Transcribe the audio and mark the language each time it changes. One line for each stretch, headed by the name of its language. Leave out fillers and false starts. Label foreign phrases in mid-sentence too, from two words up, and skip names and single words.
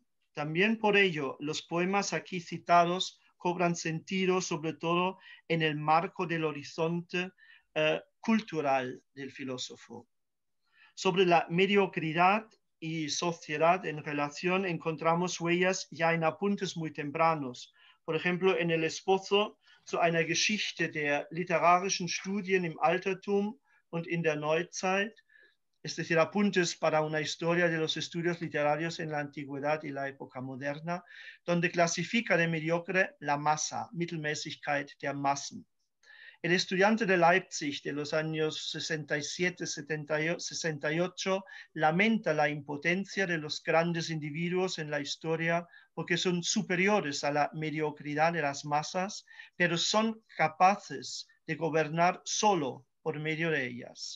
Spanish: También por ello, los poemas aquí citados cobran sentido, sobre todo en el marco del horizonte cultural del filósofo. Sobre la mediocridad y sociedad en relación encontramos huellas ya en apuntes muy tempranos. Por ejemplo, en el esbozo
German: zu einer Geschichte der literarischen Studien im Altertum und in der Neuzeit,
Spanish: es decir, apuntes para una historia de los estudios literarios en la antigüedad y la época moderna, donde clasifica de mediocre la masa,
German: Mittelmäßigkeit der Massen.
Spanish: El estudiante de Leipzig de los años 67-68 lamenta la impotencia de los grandes individuos en la historia porque son superiores a la mediocridad de las masas, pero son capaces de gobernar solo por medio de ellas.